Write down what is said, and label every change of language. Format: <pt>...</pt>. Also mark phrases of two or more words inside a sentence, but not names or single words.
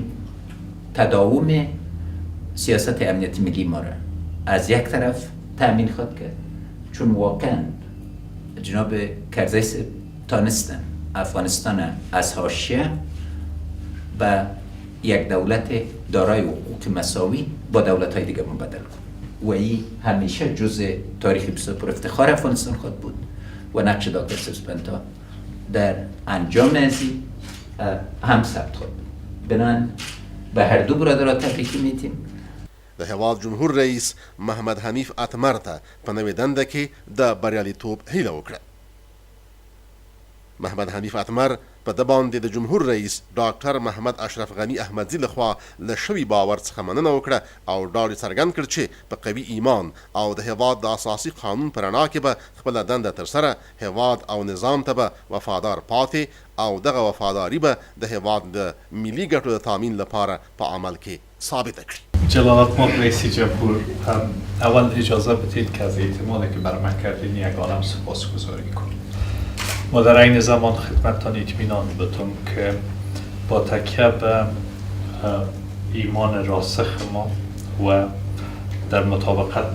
<fa>تداوم سیاست امنیت ملی ما را از یک طرف تأمین خواهد کرد چون واقعا جناب کرزی تانستن افغانستان از حاشیه و یک دولت دارای حقوق مساوی با دولت‌های دیگه مبدل کنه و این همیشه جزء تاریخ بسیار پر افتخار افغانستان خود بود و نقش دکتر سپسپنتا در انجام از این هم ثبت خود. بنابراین به هر دو برادرها تبریک میتیم.</fa> <ps>د هیواد جمهور رئیس محمد حنیف اتمر ته په نوې دنده کې د بریالیتوب هیله وکړه. محمد حنیف اتمر په ده باندې د جمهور رئیس ډاکټر محمد اشرف غنی احمدزي لخوا له شوي باور څخه مننه وکړه او ډاډ یې څرګند کړ چې په قوي ایمان او د هیواد د اساسي قانون په رڼا کې به خپله دنده ترسره هیواد او نظام ته به وفادار پاتې او دغه وفاداري به د هیواد د ملي ګټو د تامین لپاره په عمل کې ثابته کړي.</ps> <fa>جلالت ماه رئیس جمهور، اول اجازه بدید که از اعتمادی که بر من کردین یک عالم سپاسگزاری کنم. ما در این زمان خدمتتان اطمینان بدم که با تکیه به ایمان راسخ ما و در مطابقت</fa>